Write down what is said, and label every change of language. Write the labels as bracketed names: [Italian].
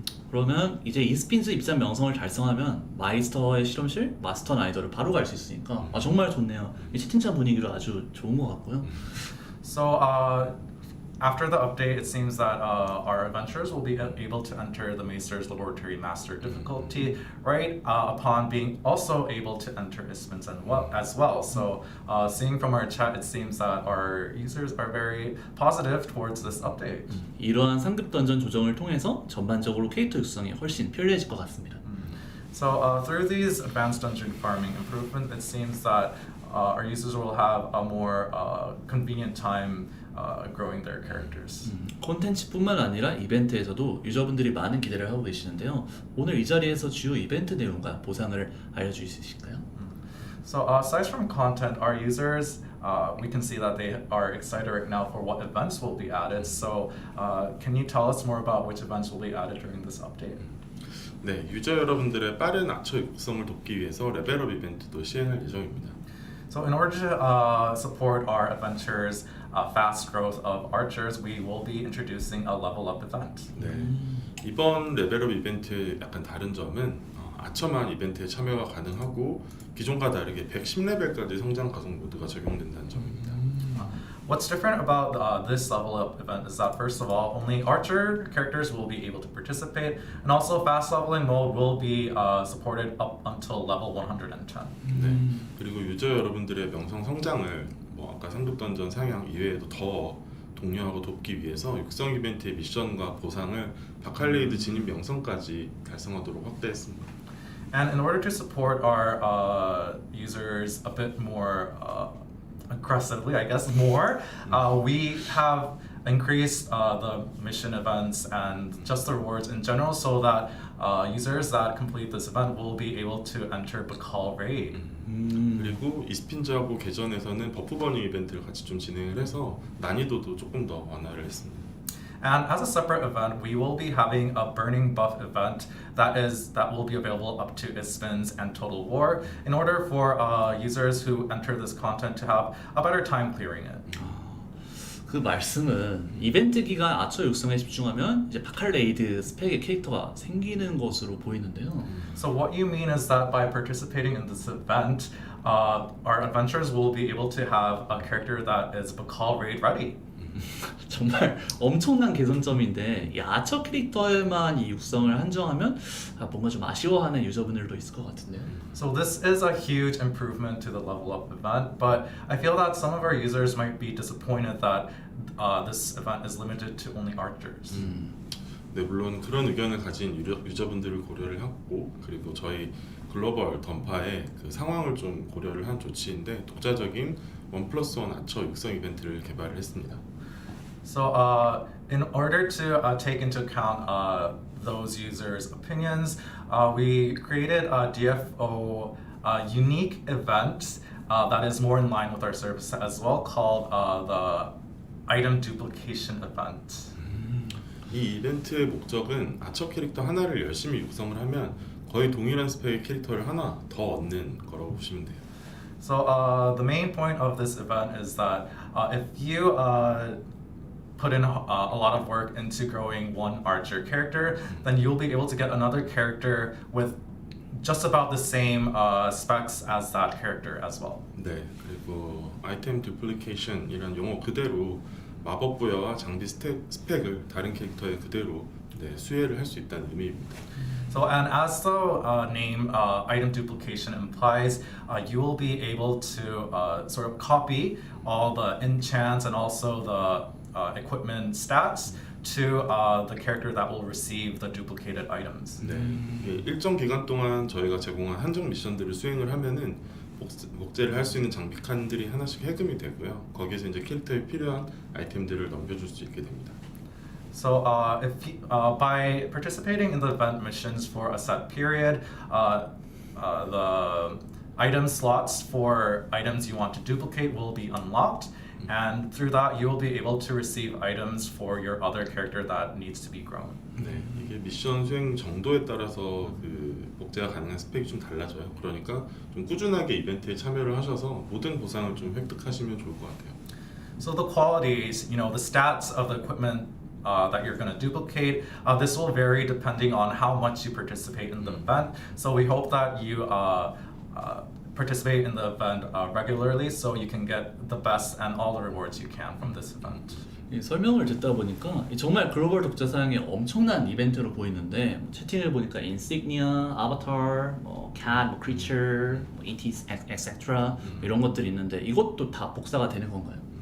[Korean] 그러면 이제 이스핀즈 입장 명성을 달성하면 마이스터의 실험실, 마스터 나이더를 바로 갈 수 있으니까 정말 좋네요. 이 채팅창 분위기도 아주 좋은 것 같고요. [English] So after the update, it seems that our adventurers will be able to enter the Meister's Laboratory Master difficulty right upon being also able to enter ISPIN's as well. So seeing from our chat, it seems that our users are very positive towards this update. [Korean] 이러한 상급 던전 조정을 통해서 전반적으로 캐릭터 육성이 훨씬 편리해질 것 같습니다. [English] So through these advanced dungeon farming improvement, it seems that our users will have a more convenient time growing their characters. [Korean] 콘텐츠뿐만 아니라 이벤트에서도 유저분들이 많은 기대를 하고 계시는데요. 오늘 이 자리에서 주요 이벤트 내용과 보상을 알려주실 수 있을까요? [English] So aside from content, our users, we can see that they are excited right now for what events will be added. So can you tell us more about which events will be added during this update? [Korean] 네, 유저 여러분들의 빠른 아처 육성을 돕기 위해서 레벨업 이벤트도 시행할 예정입니다. [English] So in order to support our adventures' fast growth of archers, we will be introducing a level up event. [Korean] 네, 이번 레벨업 이벤트의 약간 다른 점은 아처만 이벤트에 참여가 가능하고 기존과 다르게 110레벨까지 성장 가속 모드가 적용된다는 점입니다. [English] What's different about this level up event is that first of all, only archer characters will be able to participate, and also fast leveling mode will be supported up until level 110. [Korean] 네, 그리고 유저 여러분들의 명성 성장을 아까 상급 던전 상향 이외에도 더 독려하고 돕기 위해서 육성 이벤트의 미션과 보상을 바칼레이드 진입 명성까지 달성하도록 확대했습니다. [English] And in order to support our users a bit more aggressively, I guess, we have increased the mission events and just the rewards in general so that users that complete this event will be able to enter Bakal Raid. [Korean] 그리고 이스핀즈하고 개전에서는 버프 버닝 이벤트를 같이 좀 진행을 해서 난이도도 조금 더 완화를 했습니다. [English] And as a separate event, we will be having a burning buff event that will be available up to ISPINS and Total War in order for users who enter this content to have a better time clearing it. [Korean] 그 말씀은 이벤트 기간 아처 육성에 집중하면 이제 바칼레이드 스펙의 캐릭터가 생기는 것으로 보이는데요. [English] So what you mean is that by participating in this event, our adventurers will be able to have a character that is Bakal Raid ready. [Korean] 정말 엄청난 개선점인데 이 아처 캐릭터에만 이 육성을 한정하면 뭔가 좀 아쉬워하는 유저분들도 있을 것 같은데요. [English] So this is a huge improvement to the level up event, but I feel that some of our users might be disappointed that this event is limited to only archers. [Korean] 네, 물론 그런 의견을 가진 유저분들을 고려를 하고 그리고 저희 글로벌 던파의 그 상황을 좀 고려를 한 조치인데 독자적인 1+1 아처 육성 이벤트를 개발을 했습니다. [English] So in order to take into account those users' opinions, we created a DFO unique event that is more in line with our service as well, called the item duplication event. [Korean] 이 이벤트의 목적은 아처 캐릭터 하나를 열심히 육성을 하면 거의 동일한 스펙의 캐릭터를 하나 더 얻는 거라고 보시면 돼요. [English] So the main point of this event is that if you put in a lot of work into growing one archer character, then you'll be able to get another character with just about the same specs as that character as well. [Korean] 네, 그리고 아이템 duplication이란 용어 그대로 마법 부여와 장비 스펙을 다른 캐릭터에 그대로 수혜를 할 수 있다는 의미입니다. [English] So, and as the name item duplication implies, you will be able to sort of copy all the enchants and also the equipment stats to the character that will receive the duplicated items. [Korean] 네, 일정 기간 동안 저희가 제공한 한정 미션들을 수행을 하면은 복제를 할 수 있는 장비 칸들이 하나씩 해금이 되고요. 거기에서 이제 캐릭터에 필요한 아이템들을 넘겨줄 수 있게 됩니다. [English] So, by participating in the event missions for a set period, the item slots for items you want to duplicate will be unlocked, and through that, you will be able to receive items for your other character that needs to be grown. [Korean] 네, 이게 미션 수행 정도에 따라서 그 복제가 가능한 스펙이 좀 달라져요. 그러니까 좀 꾸준하게 이벤트에 참여를 하셔서 모든 보상을 좀 획득하시면 좋을 것 같아요. [English] So the qualities, the stats of the equipment that you're going to duplicate, this will vary depending on how much you participate in the event. So we hope that you participate in the event regularly so you can get the best and all the rewards you can from this event. [Korean] 이 설명을 듣다 보니까 정말 글로벌 독자 사양이 엄청난 이벤트로 보이는데 채팅을 보니까 [English] insignia, avatar, cat, creature, etc. [Korean] 이런 것들이 있는데 이것도 다 복사가 되는 건가요?